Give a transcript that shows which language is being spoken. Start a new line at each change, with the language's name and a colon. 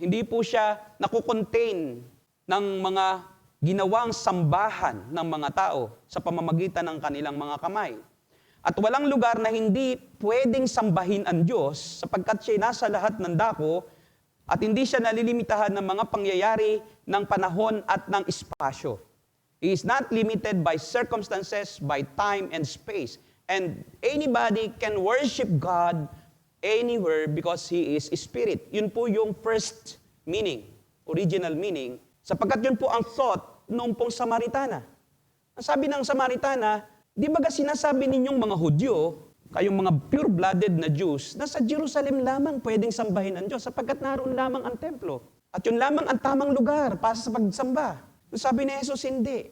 Filipino: Hindi po siya nakukontain ng mga ginawang sambahan ng mga tao sa pamamagitan ng kanilang mga kamay. At walang lugar na hindi pwedeng sambahin ang Diyos sapagkat siya nasa lahat ng dako at hindi siya nalilimitahan ng mga pangyayari ng panahon at ng espasyo.
English: He is not limited by circumstances, by time and space. And anybody can worship God anywhere because He is Spirit.
Filipino: Yun po yung first meaning original meaning, sapagkat yun po ang thought noong pong Samaritana. Ang sabi ng Samaritana, di ba sinasabi ninyong mga Hudyo, kayong mga pure-blooded na Jews, na sa Jerusalem lamang pwedeng sambahin ang Diyos sapagkat naroon lamang ang templo. At yun lamang ang tamang lugar para sa pagsamba. Sabi ni Jesus, hindi.